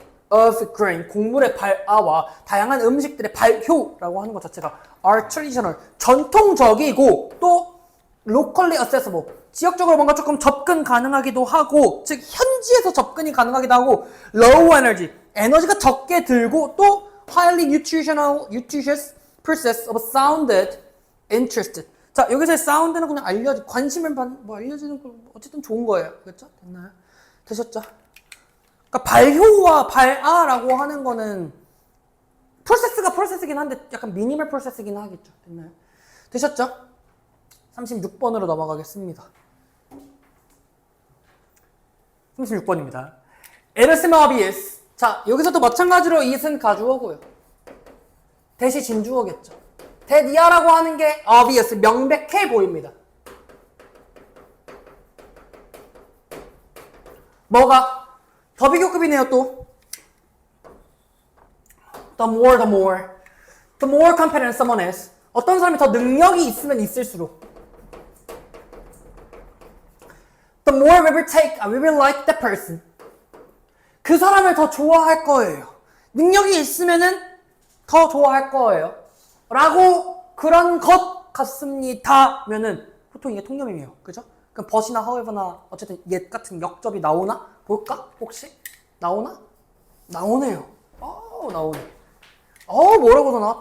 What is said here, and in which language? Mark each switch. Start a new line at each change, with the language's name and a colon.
English: of grain,
Korean: 곡물의 발아와 다양한 음식들의 발효라고 하는 것 자체가
English: are traditional,
Korean: 전통적이고 또
English: locally accessible,
Korean: 지역적으로 뭔가 조금 접근 가능하기도 하고, 즉 현지에서 접근이 가능하기도 하고,
English: low energy,
Korean: 에너지가 적게 들고 또
English: highly nutritious, process of sounded interested.
Korean: 자, 여기서 sound는 그냥 관심을 알려지는 거 어쨌든 좋은 거예요. 그렇죠? 됐나요? 되셨죠? 그러니까 발효와 발아라고 하는 거는 프로세스가 프로세스긴 한데 약간 미니멀 프로세스긴 하겠죠. 됐나요? 되셨죠? 36번으로 넘어가겠습니다. 36번입니다.
English: It is obvious.
Korean: 자, 여기서도 마찬가지로 it은 가주어고요. 대시 진주어겠죠. that이야라고 하는 게 obvious, 명백해 보입니다. 뭐가? 더 비교급이네요, 또.
English: The more competent someone is.
Korean: 어떤 사람이 더 능력이 있으면 있을수록.
English: The more we will like that person.
Korean: 그 사람을 더 좋아할 거예요. 능력이 있으면은 더 좋아할 거예요. 라고 그런 것 같습니다면은 보통 이게 통념이에요. 그죠? 그럼 but이나 however나 어쨌든 yet 같은 역접이 나오나? 볼까? 혹시? 나오나? 나오네요. 나오네. 뭐라고 나와?